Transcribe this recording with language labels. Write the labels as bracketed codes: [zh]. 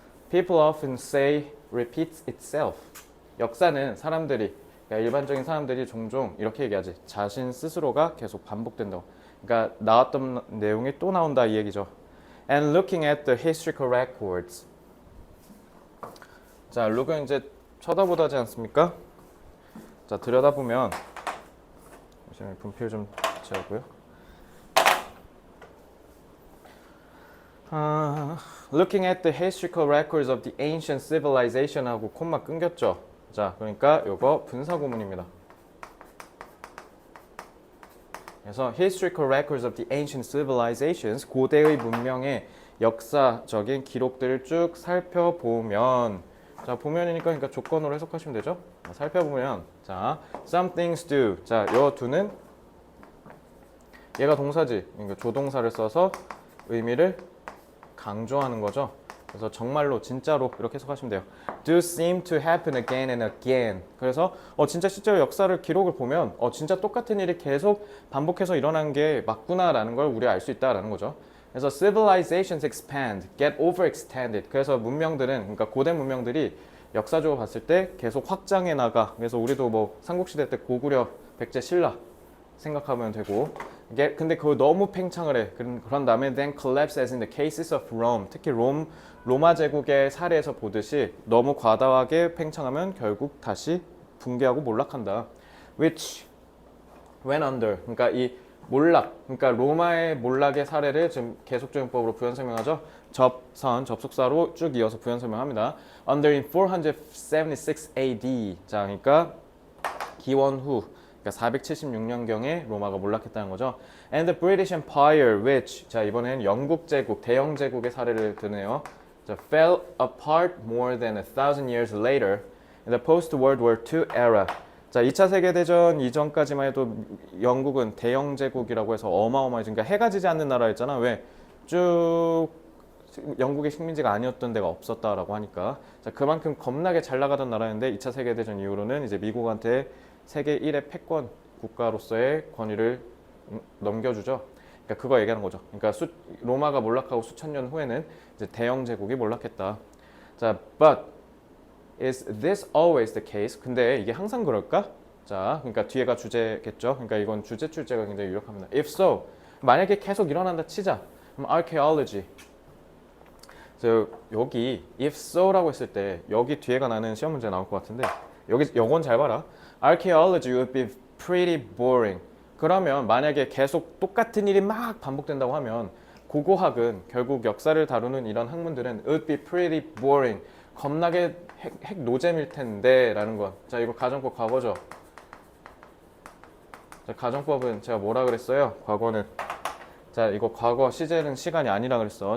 [en] People often say repeats itself. [ko] 역사는 사람들이, 그러니까 일반적인 사람들이 종종 이렇게 얘기하지. 자신 스스로가 계속 반복된다고. 그러니까 나왔던 내용이 또 나온다 이 얘기죠. [en] And looking at the historical records. [ko] 자, look은 이제 쳐다보다지 않습니까? 자, 들여다보면 잠시만요. 분필 좀 채우고요. [en] Looking at the historical records of the ancient civilization [ko] 하고 콤마 끊겼죠. 자, 그러니까 요거 분사구문입니다. 그래서 [en] historical records of the ancient civilizations, [ko] 고대의 문명의 역사적인 기록들을 쭉 살펴보면, 자, 보면이니까 그러니까 조건으로 해석하시면 되죠. 살펴보면, 자, [en] some things do. [ko] 자, 요 do는 얘가 동사지. 그러니까 조동사를 써서 의미를 강조하는 거죠. 그래서 정말로, 진짜로 이렇게 해석하시면 돼요. [en] Do seem to happen again and again. [ko] 그래서 진짜 실제로 역사를 기록을 보면 진짜 똑같은 일이 계속 반복해서 일어나는 게 맞구나라는 걸 우리가 알 수 있다라는 거죠. [en] 그래서 civilizations expand, get overextended. [ko] 그래서 문명들은, 그러니까 고대 문명들이 역사적으로 봤을 때 계속 확장해 나가. 그래서 우리도 뭐 삼국시대 때 고구려, 백제, 신라 생각하면 되고, 이게 근데 그거 너무 팽창을 해. 그런 다음에 [en] then collapse as in the cases of Rome. [ko] 특히 로마 제국의 사례에서 보듯이 너무 과다하게 팽창하면 결국 다시 붕괴하고 몰락한다. [en] Which went under. [ko] 그러니까 이 몰락, 그러니까 로마의 몰락의 사례를 지금 계속적용법으로 부연 설명하죠. 접속사로 쭉 이어서 부연 설명합니다. [en] Under in 476 AD. [ko] 자, 그러니까 기원 후. 그러니까 476년경에 로마가 몰락했다는 거죠. [en] And the British Empire, which, [ko] 자, 이번엔 영국 제국, 대영 제국의 사례를 드네요. [en] 자, fell apart more than 1,000 years later in the post-World War II era. [ko] 자, 2차 세계대전 이전까지만 해도 영국은 대영 제국이라고 해서 어마어마해진, 그러니까 해가 지지 않는 나라였잖아. 왜? 쭉 영국의 식민지가 아니었던 데가 없었다라고 하니까. 자, 그만큼 겁나게 잘 나가던 나라였는데 2차 세계대전 이후로는 이제 미국한테 세계 1의 패권 국가로서의 권위를 넘겨주죠. 그러니까 그거 얘기하는 거죠. 그러니까 로마가 몰락하고 수천 년 후에는 이제 대영 제국이 몰락했다. [en] 자, but is this always the case? [ko] 근데 이게 항상 그럴까? 자, 그러니까 뒤에가 주제겠죠. 그러니까 이건 주제 출제가 굉장히 유력합니다. [en] If so, [ko] 만약에 계속 일어난다 치자. 그럼 archaeology. 그래서 여기 if so라고 했을 때 여기 뒤에가 나는 시험 문제 나올 것 같은데 요건 잘 봐라. [en] Archaeology would be pretty boring. [ko] 그러면 만약에 계속 똑같은 일이 막 반복된다고 하면 고고학은 결국 역사를 다루는 이런 학문들은 [en] would be pretty boring. [ko] 겁나게 핵 노잼일 텐데 라는 거. 자, 이거 가정법 과거죠. 자, 가정법은 제가 뭐라 그랬어요? 과거는. 자, 이거 과거 시제는 시간이 아니라 그랬어.